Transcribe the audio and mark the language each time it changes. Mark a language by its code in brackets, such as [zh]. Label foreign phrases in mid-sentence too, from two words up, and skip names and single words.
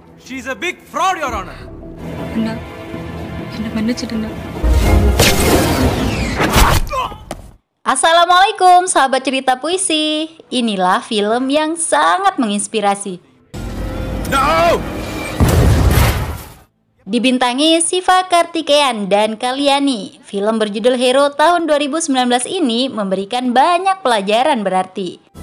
[en] She is a big fraud, Your Honor. [ta] அண்ணா என்ன மன்னிச்சிடுங்க. [id] Assalamualaikum sahabat cerita puisi. Inilah film yang sangat menginspirasi. No! Dibintangi Siva Kartikeyan dan Kalyani, film berjudul Hero tahun 2019 ini memberikan banyak pelajaran berarti.